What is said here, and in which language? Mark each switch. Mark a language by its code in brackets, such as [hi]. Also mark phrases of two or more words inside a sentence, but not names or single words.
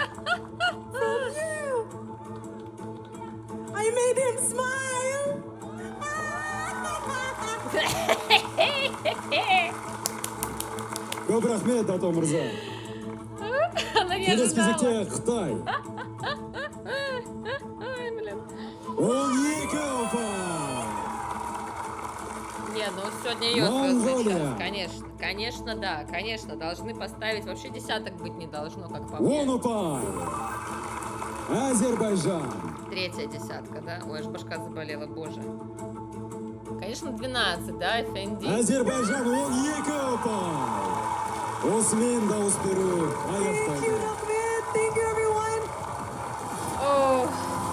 [en] I made him smile. [kk] көп рахмет, Дато мырза. [ru] Она не [kk] Келесі [ru] ожидала. [kk] кезекте Қытай [ru] Ой, блин. [kk] 12 ұпай. [ru] Не, ну сегодня ее звездный [kk] Монголия. [ru] час, конечно. Конечно, да, конечно, должны поставить. Вообще десяток быть не должно, как по [kk] 10 [ru] мне. [kk] ұпай. Азербайжан [ru] 3-я десятка, да? Ой, аж башка заболела, боже. Конечно, 12, да, Эфенди? [kk] Азербайжан 12 ұпай. Осымен дауыс беру аяқталды. [en] Thank you, everyone. Ох,